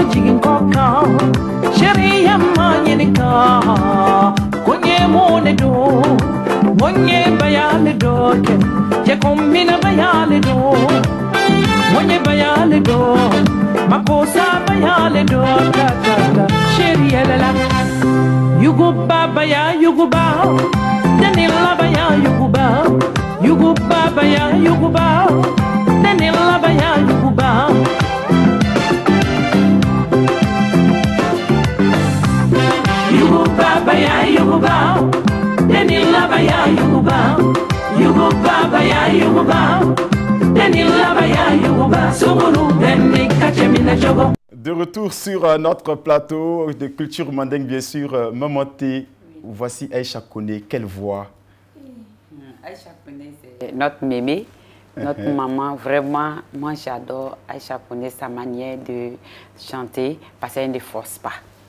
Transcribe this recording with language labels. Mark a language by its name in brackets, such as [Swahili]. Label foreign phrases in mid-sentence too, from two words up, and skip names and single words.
[Bambara] jigin koka Cheri yamma nyenika Kunye mone do Monye bayale doke Jekombina bayale do Monye bayale do Makosa bayale do Cheri elela Yuguba baya yuguba Danila baya yuguba Yuguba baya yuguba Danila baya yuguba Yuguba baya yuguba Danila baya yuguba Yuguba baya yuguba Danila baya yuguba Sumuru deni kachemina jogo. [French] De retour sur notre plateau de culture mandingue, bien sûr, Mamaté. Voici Aïcha Koné. Quelle voix? Aïcha Koné, c'est notre mémé, notre maman. Vraiment, moi j'adore Aïcha Koné, sa manière de chanter, parce qu'elle ne force pas.